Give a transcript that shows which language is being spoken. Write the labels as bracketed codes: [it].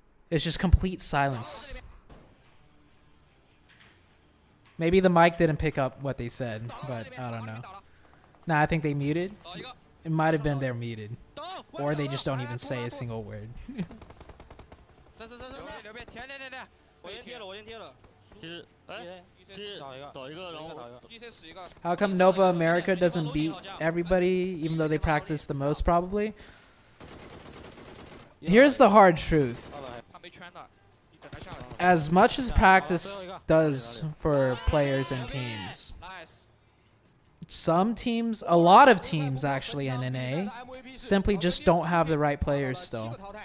[en] It's just complete silence. Maybe the mic didn't pick up what they said, but I don't know. Nah, I think they muted. It might have been they're muted, or they just don't even say a single word. [zh] 我先贴了，我先贴了。其实，哎，倒一个，然后 GC 死一个。 [en] How come Nova America doesn't beat everybody, even though they practice the most, probably? Here's the hard truth. As much as practice does for players and teams, some teams, a lot of teams actually in NA, simply just don't have the right players still.